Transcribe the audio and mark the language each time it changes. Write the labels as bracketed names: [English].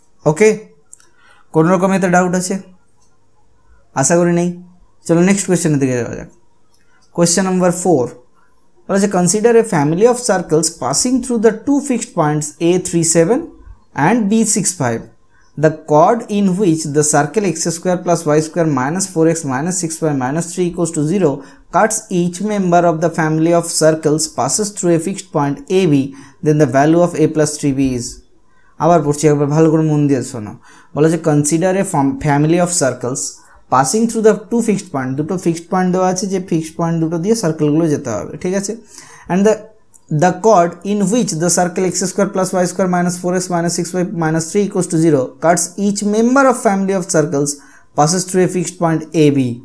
[Bangla] ওকে, কোনো রকম এতে ডাউট আছে? আশা করি নেই। চলো নেক্সট কোয়েশ্চেনের দিকে যাওয়া যাক। কোয়েশ্চেন নাম্বার 4 বলা আছে consider A family of circles passing through the two fixed points A37 and B65. [English] The chord in which the circle x square plus y square minus 4x minus 6y minus 3 equals to 0 cuts each member of the family of circles passes through a fixed point AB, then the value of a plus 3b is. [Bangla] আবার পড়ছি, একবার ভালো করে মন দিয়ে শোনো। বলা আছে consider A family of circles passing through the two fixed point, দুটো ফিক্সড পয়েন্ট দেওয়া আছে যে ফিক্সড পয়েন্ট দুটো দিয়ে সার্কেলগুলো যেতে হবে, ঠিক আছে। [English] And the chord in which the circle x square plus y square minus 4x minus 6y minus 3 equals to 0 cuts each member of family of circles passes through a fixed point AB.